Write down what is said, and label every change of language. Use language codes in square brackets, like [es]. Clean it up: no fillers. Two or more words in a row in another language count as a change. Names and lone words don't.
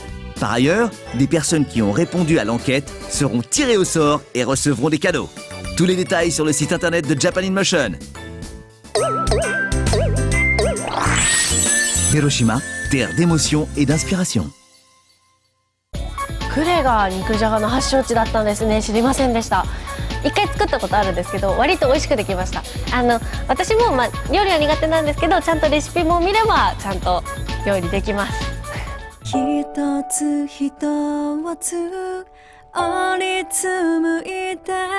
[fr] Par ailleurs, des personnes qui ont répondu à l'enquête seront tirées au sort et recevront des cadeaux. Tous les détails sur le site internet de Japan in Motion. Hiroshima, terre d'émotion et d'inspiration. [ja] クレが肉じゃがの発祥地だったんですね。知りませんでした。一回作ったことあるんですけど、割と美味しくできました。私も料理は苦手なんですけど、ちゃんとレシピも見ればちゃんと料理できます。一つ一つ折り紡いだ